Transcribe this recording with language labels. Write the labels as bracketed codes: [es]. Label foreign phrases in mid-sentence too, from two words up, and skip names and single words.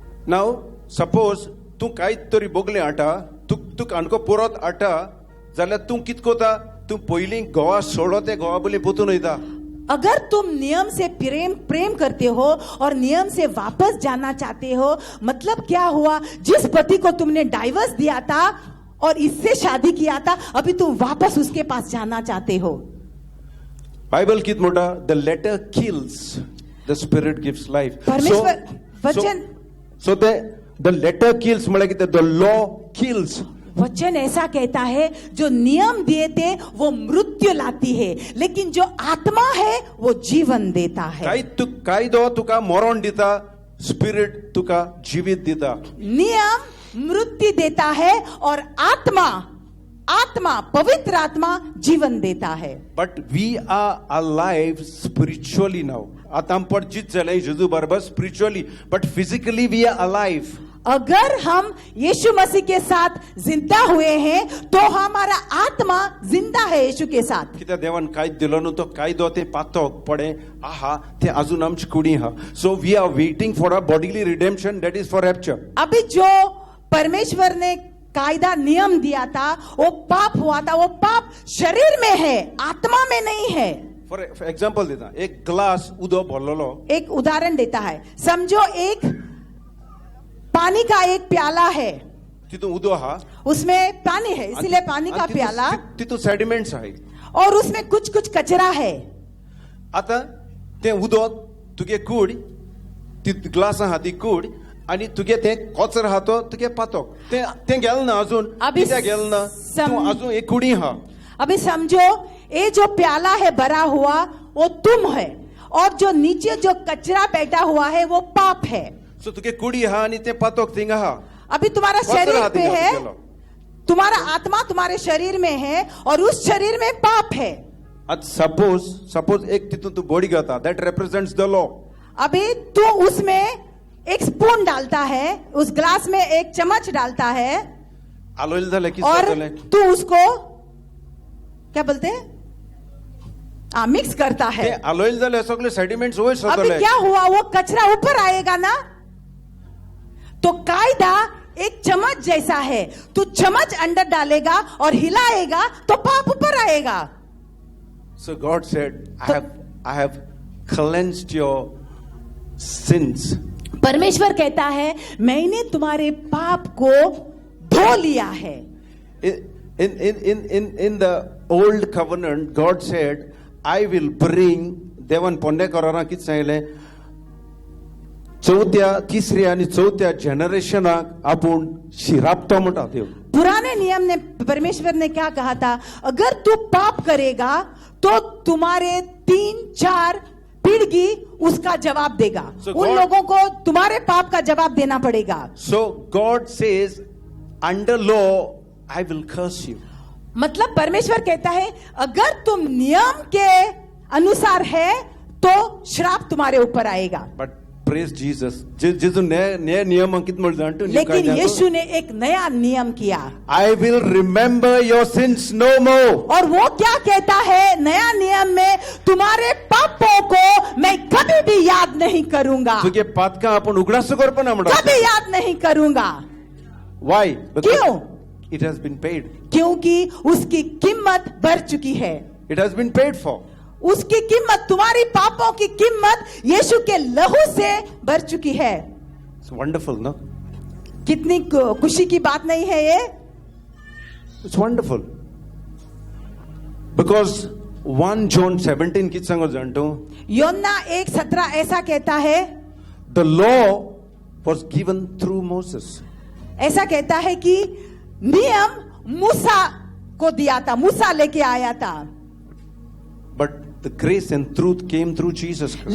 [en] now suppose [kok] तू काय तरी बोगले आटा तू काणको परत आटा जाल्यार तू कित कोता तू पयलीं गोवा सोडो ते गोवा बोली पोतून वयता. [hi] अगर तुम नियम से प्रेम करते हो और नियम से वापस जाना चाहते हो, मतलब क्या हुआ? जिस पति को तुमने डाइवर्स दिया था और इससे शादी किया था, अभी तुम वापस उसके पास जाना चाहते हो. [kok] बाइबल कित मोटा, [en] the letter kills, the spirit gives life. [hi] परमेश्वर वचन [en] so the letter kills [kok] म्हळ्यार कितें? [en] the law kills. [hi] वचन ऐसा कहता है, जो नियम दिए थे वो मृत्यु लाती है, लेकिन जो आत्मा है वो जीवन देता है. [kok] कायदो तुका मरण दिता, स्पिरिट तुका जीवित दिता. [hi] नियम मृत्यु देता है और आत्मा पवित्र आत्मा जीवन देता है. [en] but we are alive spiritually now. [kok] आता आम परिचित जाले जेजू बरोबर स्पिरिचुअली, [en] but physically we are alive. [hi] अगर हम यीशु मसीह के साथ जिंदा हुए हैं तो हमारा आत्मा जिंदा है यीशु के साथ. [kok] कित्याक देवान कायदो दिलो न्हू, तो कायदो ते पातोक पडे आहा ते अजून आमची कुडी हा. [en] so we are waiting for a bodily redemption, that is for rapture. [hi] अभी जो परमेश्वर ने कायदा नियम दिया था वो पाप हुआ था, वो पाप शरीर में है, आत्मा में नहीं है. [en] for example [kok] देता, एक ग्लास उदो भरलेलो. [hi] एक उदाहरण देता है. समझो एक पानी का एक प्याला है, [kok] तितून उदो हा, [hi] उसमें पानी है, इसीलिए पानी का प्याला, [kok] तितून सेडिमेंट्स आहे [hi] और उसमें कुछ कचरा है. [kok] आता ते उदो तुगे कूड, ती ग्लास आहा ती कूड, आणि तुगे ते कचरो आहा तो तुगे पातोक ते गेल ना अजून, कित्याक गेल ना? तू अजून एक कुडी हा. [hi] अभी समझो ये जो प्याला है भरा हुआ वो तुम है, और जो नीचे जो कचरा बैठा हुआ है वो पाप है. [kok] सो तुगे कुडी हा आणि ते पातोक थिंगा हा. [hi] अभी तुम्हारा शरीर पे है, तुम्हारा आत्मा तुम्हारे शरीर में है और उस शरीर में पाप है. [kok] सपोज एक तितून तू बॉडी घेता, [en] that represents the law. [hi] अभी तू उसमें एक स्पून डालता है, उस ग्लास में एक चम्मच डालता है, [kok] आलोइल झाले की [hi] और तू उसको क्या बोलते हैं, मिक्स करता है. [kok] आलोइल झाले सगळे सेडिमेंट्स वयर [hi] अभी [kok] सरतले. [hi] क्या हुआ? वो कचरा ऊपर आएगा ना. तो कायदा एक चम्मच जैसा है, तू चम्मच अंदर डालेगा और हिलाएगा तो पाप ऊपर आएगा. [en] So God said, I have cleansed your sins. [hi] परमेश्वर कहता है, मैंने तुम्हारे पाप को धो लिया है. [en] In the old covenant, God said, I will bring, [kok] देवान पोंडेकारांक कितें सांगलें, तिसऱ्या आणि चौथ्या जनरेशनाक आपूण शिरापतो म्हणटा देव. [hi] पुराने नियम ने परमेश्वर ने क्या कहा था? अगर तू पाप करेगा तो तुम्हारे 3-4 पीढ़ी उसका जवाब देगा. उन लोगों को तुम्हारे पाप का जवाब देना पड़ेगा. [en] So God says, under law, I will curse you. [hi] मतलब परमेश्वर कहता है, अगर तुम नियम के अनुसार है तो श्राप तुम्हारे ऊपर आएगा. [en] But praise Jesus. [hi] जेजू नया नियम अंकित मर जानते हो. लेकिन यीशु ने एक नया नियम किया. [en] I will remember your sins no more. [hi] और वो क्या कहता है नया नियम में? तुम्हारे पापों को मैं कभी भी याद नहीं करूंगा. [kok] तुझे पाप का आपण उघडास करपना म्हणा. [hi] कभी याद नहीं करूंगा. [en] Why? [hi] क्यों? [en] It has been paid. [hi] क्योंकि उसकी कीमत भर चुकी है. [en] It has been paid for. [hi] उसकी कीमत, तुम्हारी पापों की कीमत यीशु के लहू से भर चुकी है. [en] It's wonderful, no? [hi] कितनी खुशी की बात नहीं है ये? [en] It's wonderful. Because 1 John 17 [kok] कित सांगो जानतो? [hi] योना 1:17 ऐसा कहता है, [en] The law was given through Moses. [hi] ऐसा कहता है कि नियम मूसा को दिया था, मूसा लेके आया था. [en] But the grace and truth came through Jesus Christ.